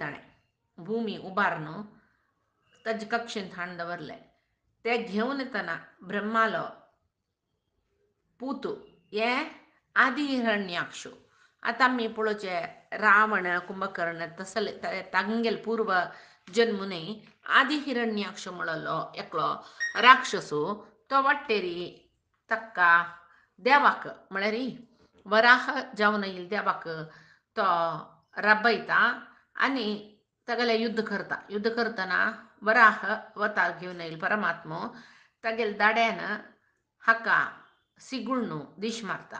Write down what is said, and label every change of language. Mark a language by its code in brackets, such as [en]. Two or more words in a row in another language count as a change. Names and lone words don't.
[kok] ताणे भूमी उबारन ताजे कक्षेंत हाडून दवरले. ते घेवन येतना ब्रह्मालो पूतू हे आदि हिरण्याक्षो. आता आमी पळोवचे रावण कुंभकर्ण तसले तांगेल पूर्व जन्मुनी आदि हिरण्याक्ष म्हणलो एकलो राक्षसो. तो वाटेरी तक्का देवाक म्हळ्यार वराह जावन येईल देवाक तो राबयता आनी तागेले युद्ध करतना वराह अवतार घेवन येईल परमात्मो तागेल दाड्यान हाका सिगुळनू दिश मारता.